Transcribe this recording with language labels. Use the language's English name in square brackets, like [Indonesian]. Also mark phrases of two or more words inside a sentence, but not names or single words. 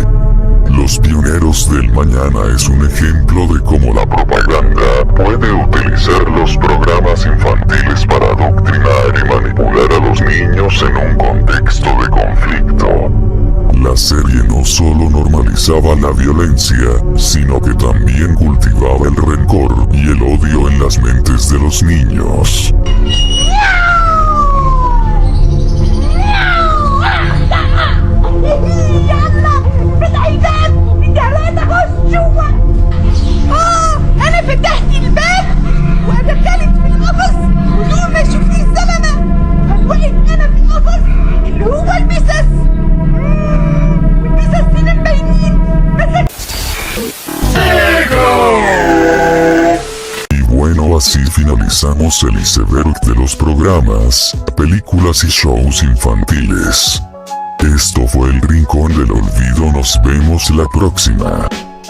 [Spanish] Los Pioneros del Mañana es un ejemplo de cómo la propaganda puede utilizar los programas infantiles para adoctrinar y manipular a los niños en un contexto de conflicto. La serie no solo normalizaba la violencia, sino que también cultivaba el rencor y el odio en las mentes de los niños. [Arabic] أنا فتحت الباب ودخلت في القفص بدون ما يشوفني الزلمة. وقعت أنا في القفص اللي هو البسس. والبسس هنا مبينين بس. [Spanish] Y bueno, así finalizamos el iceberg de los programas, películas y shows infantiles. Esto fue el Rincón del Olvido. Nos vemos la próxima.